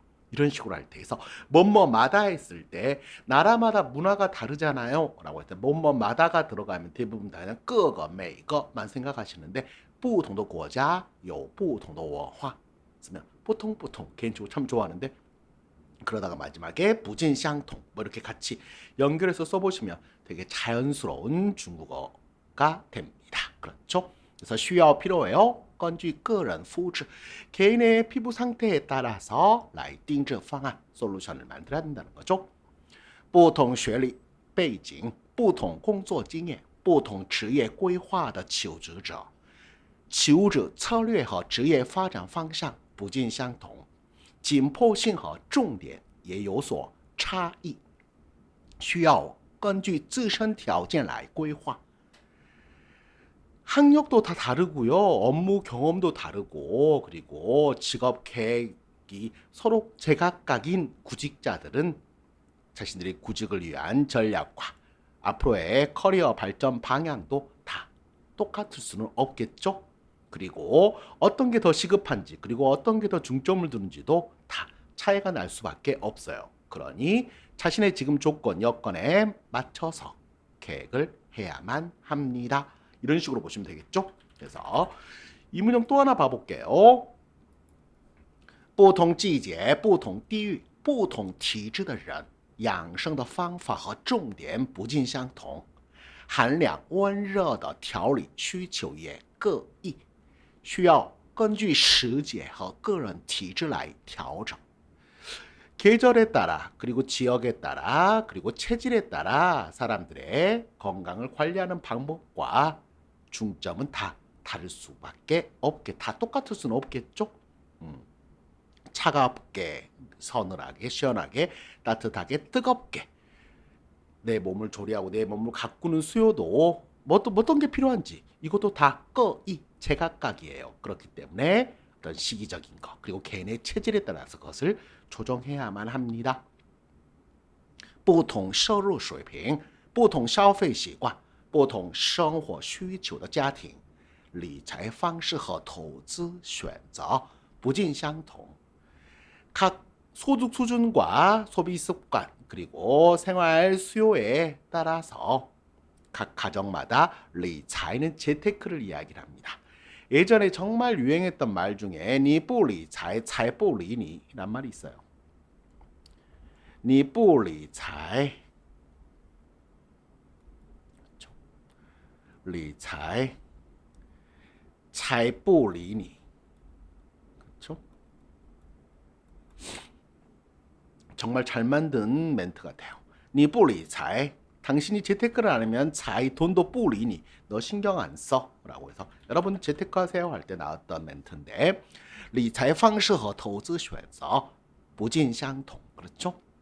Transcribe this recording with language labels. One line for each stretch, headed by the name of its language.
Korean: 이런 식으로 할 때, 그래서 뭐뭐마다 했을 때 나라마다 문화가 다르잖아요 라고 할 때 뭐뭐마다가 들어가면 대부분 다 그냥
Chinese: 各个每个
Korean: 만 생각하시는데
Chinese: 不同的国家有不同的文化
Korean: 쓰면 不同 개인적으로 참 좋아하는데, 그러다가 마지막에
Chinese: 不尽相同
Korean: 뭐 이렇게 같이 연결해서 써보시면 되게 자연스러운 중국어가 됩니다. 그렇죠? 그래서
Chinese: 需要
Korean: 필요해요.
Chinese: 根据个人肤质,
Korean: 개인의 피부 상태에 따라서
Chinese: 来定制方案,
Korean: 솔루션을 만들어야 된다는 거죠.
Chinese: 不同学历背景不同工作经验不同职业规划的求职者策略和职业发展方向不尽相同，紧迫性和重点也有所差异，需要根据自身条件来规划。
Korean: 학력도 다 다르고요, 업무 경험도 다르고, 그리고 직업 계획이 서로 제각각인 구직자들은 자신들의 구직을 위한 전략과 앞으로의 커리어 발전 방향도 다 똑같을 수는 없겠죠. 그리고 어떤 게 더 시급한지, 그리고 어떤 게 더 중점을 두는지도 다 차이가 날 수밖에 없어요. 그러니 자신의 지금 조건, 여건에 맞춰서 계획을 해야만 합니다. 이런 식으로 보시면 되겠죠? 그래서 이 문형 또 하나 봐볼게요.
Chinese: 不同季节、不同地域、不同体质的人养生的方法和重点不尽相同，寒凉温热的调理需求也各异，需要根据时节和个人体质来调整。
Korean: 계절에 따라 그리고 지역에 따라 그리고 체질에 따라 사람들의 건강을 관리하는 방법과 중점은 다 다를 수밖에 없게 다 똑같을 수는 없겠죠. 차갑게 서늘하게 시원하게 따뜻하게 뜨겁게 내 몸을 조리하고 내 몸을 가꾸는 수요도 어떤 게 필요한지 이것도 다 거의 제각각이에요. 그렇기 때문에 어떤 시기적인 거 그리고 개인의 체질에 따라서 그것을 조정해야만 합니다.
Chinese: 不同收入水平、不同消费习惯、不同生活需求的家庭，理财方式和投资选择不尽相同。
Korean: 각 소득 수준과 소비 습관 그리고 생활 수요에 따라서 각 가정마다 리차이는 재테크를 이야기를 합니다. 예전에 정말 유행했던 말 중에
Chinese: 니不理财财不理你
Korean: 란 말이 있어요.
Chinese: 니不理财理财财不理你
Korean: 그렇죠? 정말 잘 만든 멘트 같아요.
Chinese: 니不理财
Korean: 당신이 재테크를 안 하면 자이 돈도 뿌리니 너 신경 안 써 라고 해서 여러분 재테크하세요 할 때 나왔던 멘트인데
Chinese: 理财方式和投资选择不尽相同
Korean: 그렇죠?